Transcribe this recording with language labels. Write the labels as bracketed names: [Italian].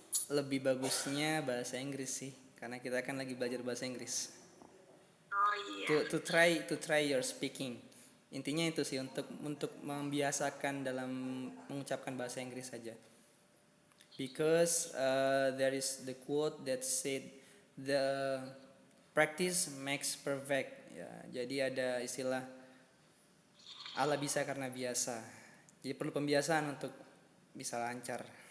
[Indonesian] Lebih bagusnya bahasa Inggris sih, karena kita kan lagi belajar bahasa Inggris. Oh iya. [English] To try your speaking. [Indonesian] Intinya itu sih, untuk membiasakan dalam mengucapkan bahasa Inggris saja. [English] Because there is the quote that said the practice makes perfect. [Indonesian] Ya, jadi ada istilah Allah bisa karena biasa. Jadi perlu pembiasaan untuk bisa lancar.